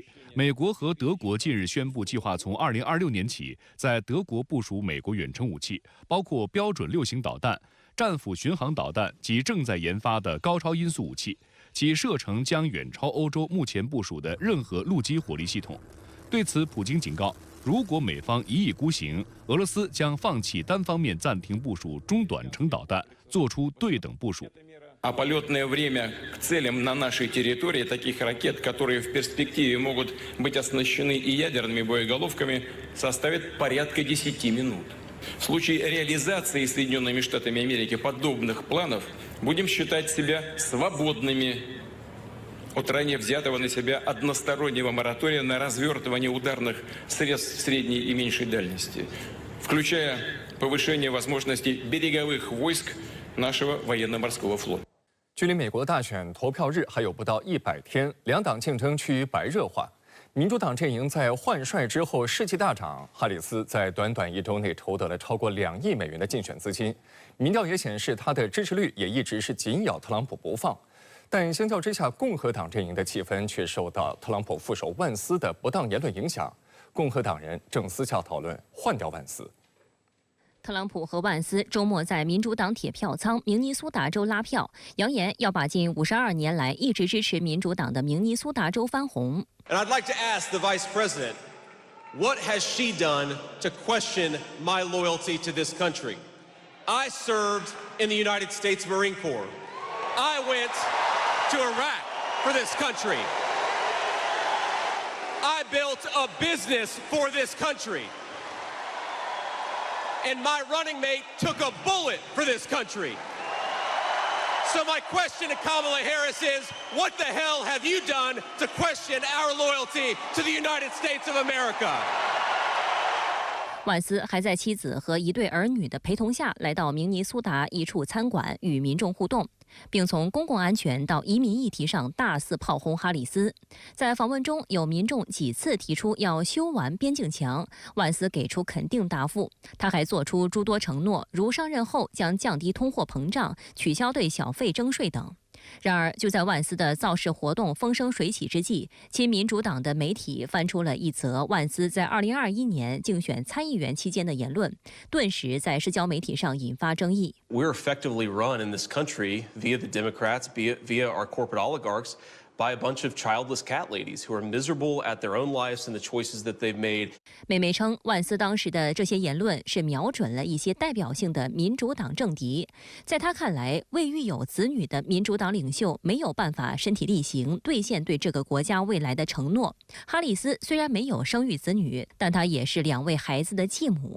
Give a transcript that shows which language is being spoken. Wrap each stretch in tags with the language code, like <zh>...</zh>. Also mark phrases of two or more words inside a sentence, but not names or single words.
<zh>美国和德国近日宣布，计划从2026年起在德国部署美国远程武器，包括标准6型导弹、战斧巡航导弹及正在研发的高超音速武器，其射程将远超欧洲目前部署的任何陆基火力系统。对此，普京警告，如果美方一意孤行，俄罗斯将放弃单方面暂停部署中短程导弹，做出对等部署。</zh> <ru>А полетное время к целям на нашей территории таких ракет, которые в перспективе могут быть оснащены и ядерными боеголовками, составит порядка 10 минут. В случае реализации Соединенными Штатами Америки подобных планов будем считать себя свободными от ранее взятого на себя одностороннего моратория на развертывание ударных средств средней и меньшей дальности, включая повышение возможностей береговых войск нашего военно-морского флота.</ru> <zh>距离美国大选投票日还有不到100天，两党竞争趋于白热化。民主党阵营在换帅之后士气大涨，哈里斯在短短1周内筹得了超过2亿美元的竞选资金。民调也显示，他的支持率也一直是紧咬特朗普不放。但相较之下，共和党阵营的气氛却受到特朗普副手万斯的不当言论影响。共和党人正私下讨论换掉万斯。特朗普和万斯周末在民主党铁票仓明尼苏达州拉票，扬言要把近52年来一直支持民主党的明尼苏达州翻红。</zh> <en>And I'd like to ask the Vice President, what has she done to question my loyalty to this country? I served in the United States Marine Corps. I went to Iraq for this country. I built a business for this country. And my running mate took a bullet for this country. So my question to Kamala Harris is, what the hell have you done to question our loyalty to the United States of America?</en> <zh>万斯还在妻子和一对儿女的陪同下来到明尼苏达一处餐馆与民众互动，并从公共安全到移民议题上大肆炮轰哈里斯。在访问中，有民众几次提出要修完边境墙，万斯给出肯定答复。他还做出诸多承诺，如上任后将降低通货膨胀、取消对小费征税等。然而，就在万斯的造势活动风生水起之际，亲民主党的媒体翻出了一则万斯在2021年竞选参议员期间的言论，顿时在社交媒体上引发争议。</zh> <en>We're effectively run in this country via the Democrats, via our corporate oligarchs, by a bunch of childless cat ladies who are miserable at their own lives and the choices that they've made.</en> <zh>美媒称，万斯当时的这些言论是瞄准了一些代表性的民主党政敌。在他看来，未育有子女的民主党领袖没有办法身体力行兑现对这个国家未来的承诺。哈里斯虽然没有生育子女，但她也是2位孩子的继母。</zh>